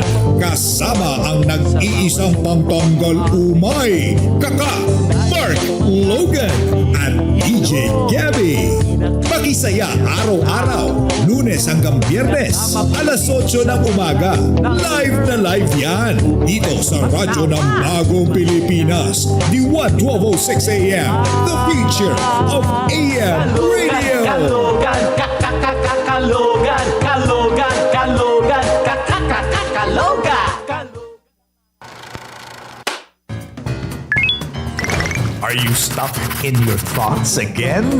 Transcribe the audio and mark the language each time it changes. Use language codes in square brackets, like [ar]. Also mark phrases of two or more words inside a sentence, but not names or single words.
[tl] Kasama ang nag-iisang pangtanggal umay, Kaka, Mark Logan at DJ Gabby. Pakisaya araw-araw, Lunes hanggang Biyernes, alas 8 ng umaga. Live na live yan, dito sa radyo ng Bagong Pilipinas, DWAN 1206 AM, [en] the future of AM radio. [tl] Kalogan, Kalogan, Kalogan, Kalogan, Kalogan. [en] Are you stuck in your thoughts again?